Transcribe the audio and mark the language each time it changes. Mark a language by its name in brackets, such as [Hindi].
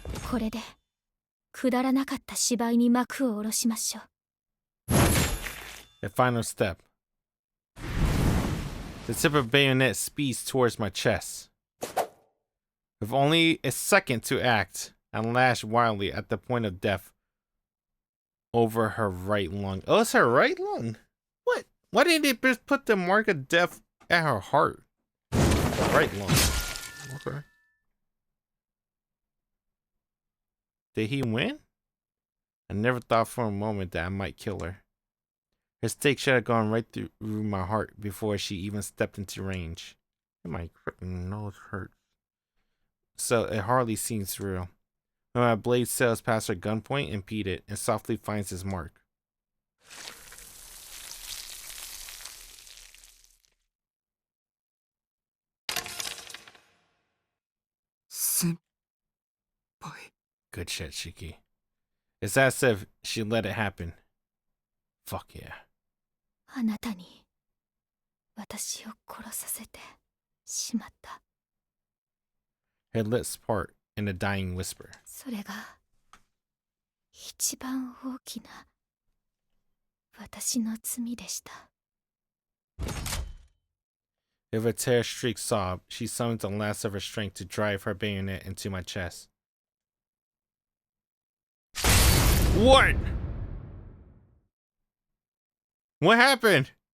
[Japanese] これでくだらなかった芝居に幕を下ろしましょう。 [English] The final step. The tip of bayonet speeds towards my chest. With only a second to act, I lash wildly at the point of death over her right lung. Oh, it's her right lung? What? Why didn't they just put the mark of death at her heart? Right lung. Okay. Did he win? I never thought for a moment that I might kill her. Her stake should have gone right through my heart before she even stepped into range. My freaking nose hurts. So it hardly seems real. When my blade sails past her gunpoint, impede it, and softly finds his mark. Senpai. Good shit, Shiki. It's as if she let it happen. Fuck yeah. [Japanese] あなたに私を殺させてしまった。 [English] Her lips part in a dying whisper. [Japanese] それが一番大きな私の罪でした。 [English] With a tear-streaked sob, she summons the last of her strength to drive her bayonet into my chest. What? What happened?